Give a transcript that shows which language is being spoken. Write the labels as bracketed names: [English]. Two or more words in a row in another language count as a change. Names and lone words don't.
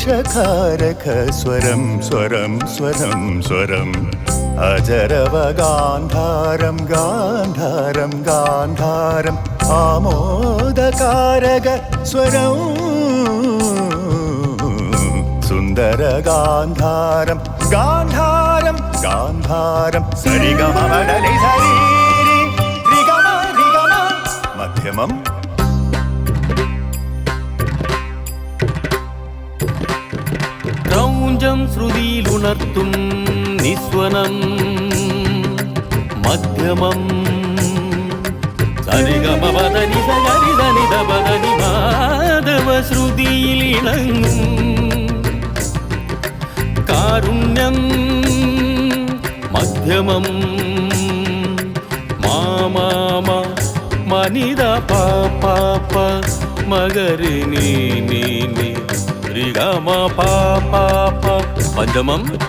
[Sanskrit] कारक स्वरं स्वरं स्वरं स्वरम् अजरव गान्धारं गान्धारं गान्धारम् आमोदकारक स्वरं सुन्दर गान्धारं गान्धारं गान्धारं सरिगममदनि सरीरि रिगम रिगम मध्यमम् [Malayalam] ക്രൗഞ്ചം ശ്രുതിയിലുണർത്തും നിസ്വനം മധ്യമം സരിഗമപദനി സരിതനിതപദനി മാധവ ശ്രുതിയിൽ ഇണങ്ങും കാരുണ്യം മധ്യമം മാമാമ മനിത പാപ മഗരി നീ രിഗമ പാപ പഞ്ചമം